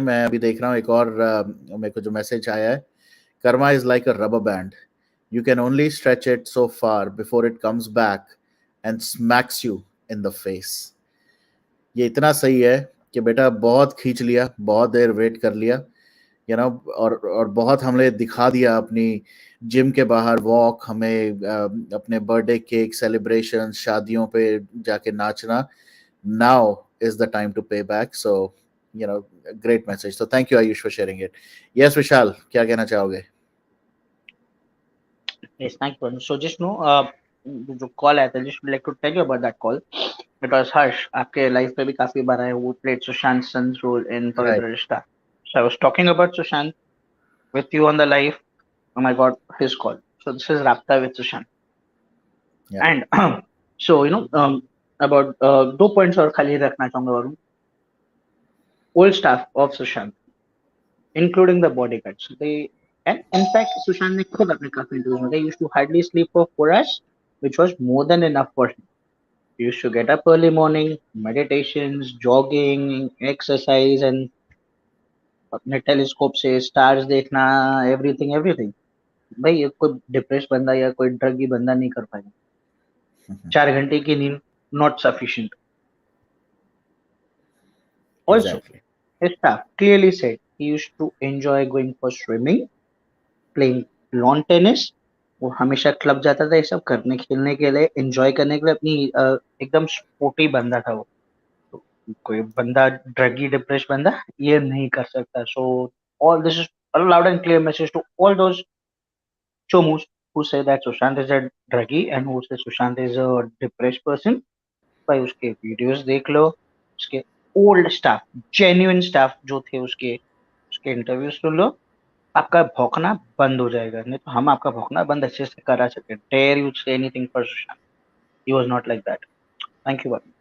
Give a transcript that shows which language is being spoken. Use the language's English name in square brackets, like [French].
[Hindi] मैं अभी देख रहा हूँ एक और मेरे को जो मैसेज आया है, [English] Karma is like a rubber band, you can only stretch it so far before it comes back and smacks you in the face. [Hindi] ये इतना सही है कि बेटा बहुत खींच लिया, बहुत देर वेट कर लिया, [English] you know, [Hindi] और बहुत हमने दिखा दिया अपनी जिम के बाहर वॉक, हमें अपने बर्थडे केक सेलिब्रेशन, शादियों पे जाके नाचना। [English] Now is the time to pay back. So, you know, a great message. So thank you Ayush for sharing it. [Hindi] Yes, Vishal, क्या कहना चाहोगे? [English] Yes, thank you. So just know, [Hindi] जो call आया था, [English] just would like to tell you about that call. It was harsh. [Hindi] आपके life पे भी काफी बार आया, [English] who played Sushant Singh's role in Pavitra Rishta. So I was talking about Sushant with you on the live, and I got his call. So this is Rapta with Sushant. Yeah. And so you know, about दो points [Hindi] और खाली रखना चाहूंगा [English] Varun. Old staff of Sushant, including the bodyguards, they, and in fact Sushant [Hindi] ने खुद अपने काफी interview में, [English] they used to hardly sleep for 4 hours, which was more than enough for him. He used to get up early morning, meditations, jogging, exercise, and [Hindi] अपने telescope से stars देखना, [English] everything. [Hindi] भाई ये कोई डिप्रेस बंदा या कोई ड्रगी बंदा नहीं कर पाएगा। 4 घंटे की नींद [English] not sufficient. Also, exactly. His staff clearly said he used to enjoy going for swimming, playing lawn tennis. [Hindi] वो हमेशा क्लब जाता था ये सब करने, खेलने के लिए, एंजॉय करने के लिए। अपनी एकदम स्पोर्टी बंदा था वो। तो कोई बंदा ड्रगी डिप्रेस बंदा ये नहीं कर सकता। [English] So all this is a loud and clear message to all those chomus who say that Sushant is a druggie and who say Sushant is a depressed person. [Hindi] भाई उसके वीडियोस देख लो, उसके old staff, genuine staff जो थे उसके interview सुन लो, आपका भौंकना बंद हो जाएगा। नहीं तो हम आपका भौंकना बंद अच्छे से करा सकते हैं। [English] Dare you say anything for Sushant, he was not like that. Thank you.